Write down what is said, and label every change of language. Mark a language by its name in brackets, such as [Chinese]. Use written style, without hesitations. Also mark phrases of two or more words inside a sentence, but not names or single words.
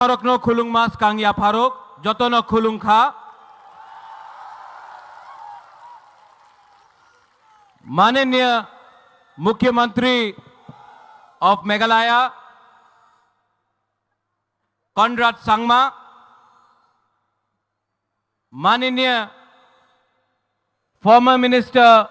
[Kok Borok] Farokno khulung mas kang ya Farok jotono khulung kha [Hindi] माननीय मुख्यमंत्री ऑफ मेघालय कॉनराड संगमा, माननीय [English] former minister